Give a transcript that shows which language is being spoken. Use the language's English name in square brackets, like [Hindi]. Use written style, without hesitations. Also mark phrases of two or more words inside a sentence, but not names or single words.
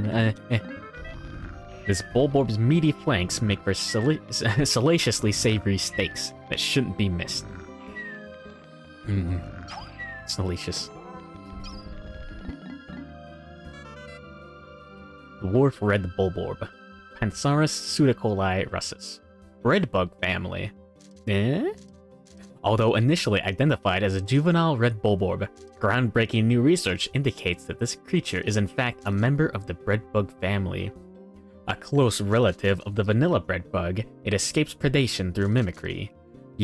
[English] This Bulborb's meaty flanks make for salaciously savory steaks that shouldn't be missed. It's delicious. Dwarf Red Bulborb. Pansaurus pseudocoli russus. Redbug Family. Although initially identified as a juvenile red Bulborb, groundbreaking new research indicates that this creature is in fact a member of the breadbug family. A close relative of the vanilla breadbug, it escapes predation through mimicry.